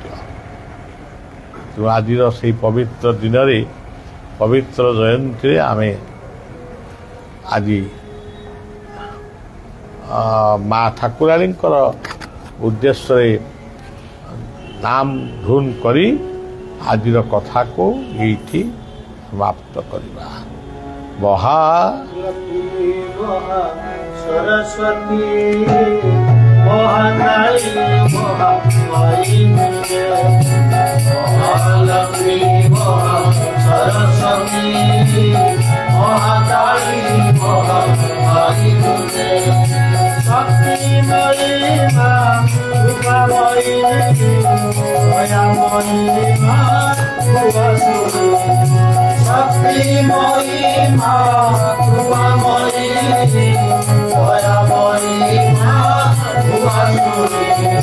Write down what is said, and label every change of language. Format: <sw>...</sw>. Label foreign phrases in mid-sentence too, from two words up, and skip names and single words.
<or>ତେଣୁ ଆଜିର ସେଇ ପବିତ୍ର ଦିନରେ, ପବିତ୍ର ଜୟନ୍ତୀରେ ଆମେ ଆଜି ମା ଠାକୁରାଣୀଙ୍କର ଉଦ୍ଦେଶ୍ୟରେ ନାମ ଧୁନ କରି ଆଜିର କଥାକୁ ଏଇଠି ସମାପ୍ତ କରିବା।</or> <hi>सरस्वती महाकाली महामाई महालक्ष्मी सरस्वती महाकाली महामाई शक्ति मयी मां रूपामयी दयामयी मां भुवसुरी शक्ति मयी मां रूपामयी दयामयी मां भुवसुरी</hi>